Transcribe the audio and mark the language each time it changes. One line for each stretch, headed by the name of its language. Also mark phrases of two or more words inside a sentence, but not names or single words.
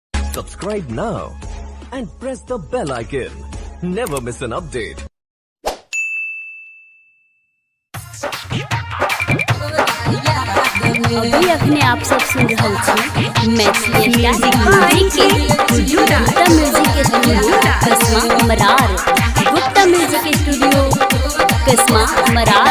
English: Subscribe now and press the bell icon. Never miss an update.
Hindi: अभी अपने आप सब सुन रहे हैं मैथिली गुप्ता म्यूजिक के स्टूडियो कस्मा मरार। गुप्ता म्यूजिक के स्टूडियो कस्मा मरार।